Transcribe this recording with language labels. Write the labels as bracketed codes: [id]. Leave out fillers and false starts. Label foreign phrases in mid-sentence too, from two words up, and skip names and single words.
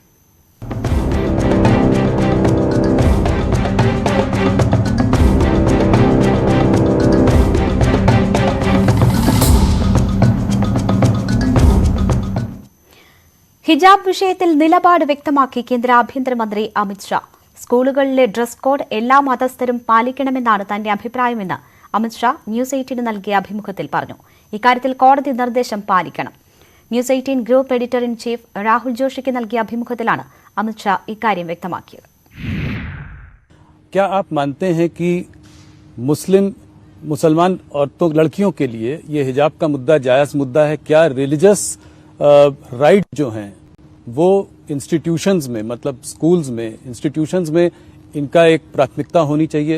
[ml] ഹിജാബ് വിഷയത്തിൽ നിലപാട് വ്യക്തമാക്കി കേന്ദ്ര ആഭ്യന്തരമന്ത്രി അമിത്ഷാ. സ്കൂളുകളിലെ ഡ്രസ് കോഡ് എല്ലാ മതസ്ഥരും പാലിക്കണമെന്നാണ് തന്റെ അഭിപ്രായമെന്ന് അമിത്ഷാ ന്യൂസ് 18 നൽകിയ അഭിമുഖത്തിൽ പറഞ്ഞു. ഇക്കാര്യത്തിൽ കോടതി നിർദ്ദേശം പാലിക്കണം. ന്യൂസ് 18 ഗ്രൂപ്പ് [en] editor in chief [ml] രാഹുൽ ജോഷിക്ക് നൽകിയ അഭിമുഖത്തിലാണ് അമിത്ഷാ ഇക്കാര്യം വ്യക്തമാക്കിയത്. [hi] क्या आप मानते हैं कि मुसलमान औरतों लड़कियों के लिए ये हिजाब का मुद्दा जायज मुद्दा है? क्या [en] religious right [hi] जो हैं वो इंस्टीट्यूशंस में, मतलब स्कूल्स में, इंस्टीट्यूशंस में इनका एक प्राथमिकता होनी चाहिए?